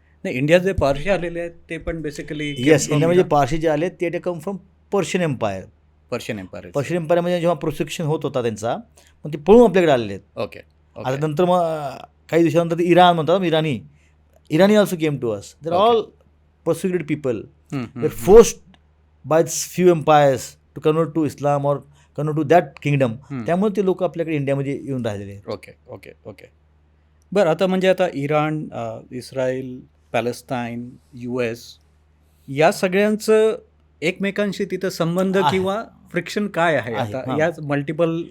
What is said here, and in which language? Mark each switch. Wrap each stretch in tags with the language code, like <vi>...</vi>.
<mr>नाही इंडियात जे पारशी आलेले आहेत ते पण बेसिकली येस, इंडियामध्ये पारशी जे आले ते</mr> <en>Come from Persian empire.</en> <mr>Persian empire Persian एम्पायरमध्ये जेव्हा प्रोसेक्शन होत होता त्यांचा, मग ते पळून आपल्याकडे आलेले आहेत. ओके आता नंतर मग काही दिवसानंतर ते इराण म्हणतात,</mr> <en>इराणी also came to us. They're all persecuted people they're forced by few empires to convert to Islam और convert to that kingdom.</en> <mr>त्यामुळे ते लोक आपल्याकडे इंडियामध्ये येऊन राहिलेले आहेत. ओके ओके ओके बरं आता म्हणजे आता इराण इस्रायल पॅलेस्टाईन US या सगळ्यांचं एकमेकांशी तिथं संबंध आहे. किंवा फ्रिक्शन काय आहे आहे, आता हां. याच मल्टिपल</mr>